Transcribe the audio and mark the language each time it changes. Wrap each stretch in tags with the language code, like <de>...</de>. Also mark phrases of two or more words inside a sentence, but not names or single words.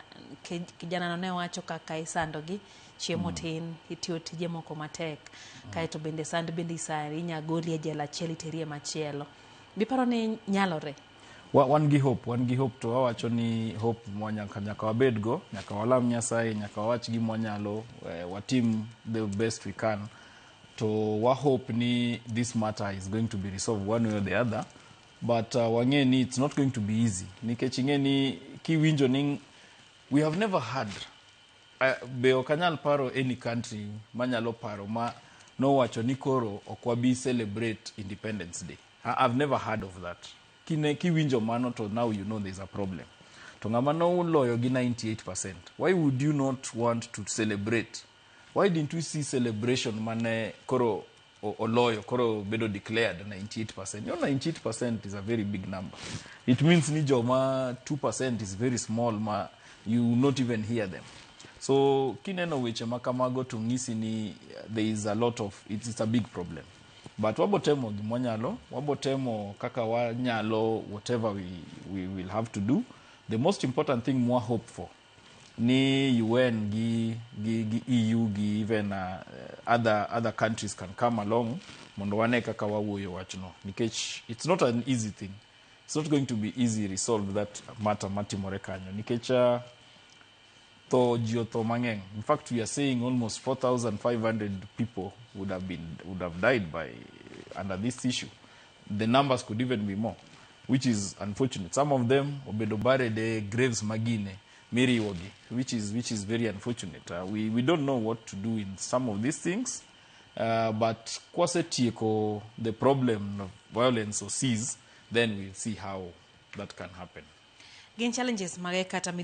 <luo>Kijana no ne wacho kaka isandogi chiemo tin, itiyo tije moko matek, kaeto bende sand bende isari, inyagoli e jela achiel iterie machielo. Biparo ni nyalore? Wan gi hope to wawacho ni hope nyaka wabedgo, nyaka walam Nyasaye, nyaka wawach gimwanyalo, watim</luo> <en>the best we can.</en> <luo>To wa</luo> <en>hope ni this matter is going to be resolved one way or the other. But</en> <luo>wang'e ni</luo> <en>it's not going to be easy.</en> <luo>Nikech ing'e ni kiwinjo ni</luo> <en>we have never had</en> <luo>be okanyal paro</luo> <en>any country</en> <luo>manyalo paro ma no wacho ni koro okwabi</luo> <en>celebrate Independence Day. I've never heard of that.</en> <luo>Kiwinjo mano to</luo> <en>now you know there's a problem.</en> <luo>To ngama no loyo gi 98%.</luo> <en>Why would you not want to celebrate? Why didn't we see celebration</en> <luo>mane koro oloyo, koro bedo</luo> <en>declared 98%? You know 98% is a very big number. It means</en> <luo>ni joma</luo> <en>2% is very small, you not even hear them. So</en> <luo>kineno weche makamago to ngisi ni</luo> <en>there is a lot of, it's a big problem.</en> <luo>But wabotemo gimwanyalo, wabotemo kaka wanyalo,</luo> <en>whatever we will have to do. The most important thing mwa hope for ni UN gi EU gi even other countries can come along</en> <luo>mondo wane kaka wawuoyo wachno.</luo> <en>Nikech it's not an easy thing. It's not going to be easy resolve that matter</en> <luo>matimore kanyo. Nikech to mang'eny.</luo> <en>In fact, we are saying almost 4,500 people would have died under this issue. The numbers could even be more, which is unfortunate. Some of them obedo buried graves</en> <luo>magine, miriwogi,</luo> <en>which is very unfortunate. We don't know what to do in some of these things, but</en> <luo>kwase tieko</luo> <en>the problem of violence or cease, then we'll see how that can happen.</en> <luo>Gin challenges mage kata midhiero</luo>